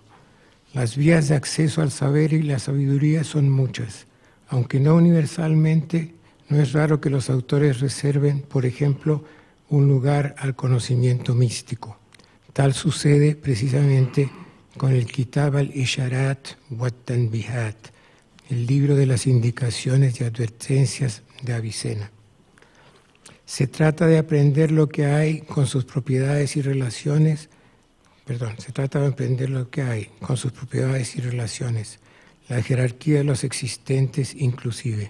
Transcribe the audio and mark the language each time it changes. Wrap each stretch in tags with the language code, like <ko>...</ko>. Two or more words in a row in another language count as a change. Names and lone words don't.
<es>Las vías de acceso al saber y la sabiduría son muchas, aunque no universalmente, no es raro que los autores reserven, por ejemplo, un lugar al conocimiento místico. Tal sucede precisamente con el Kitab al-Isharat wa Tanbihat, el libro de las indicaciones y advertencias de Avicena. Se trata de aprender lo que hay con sus propiedades y relaciones, la jerarquía de los existentes inclusive.</es>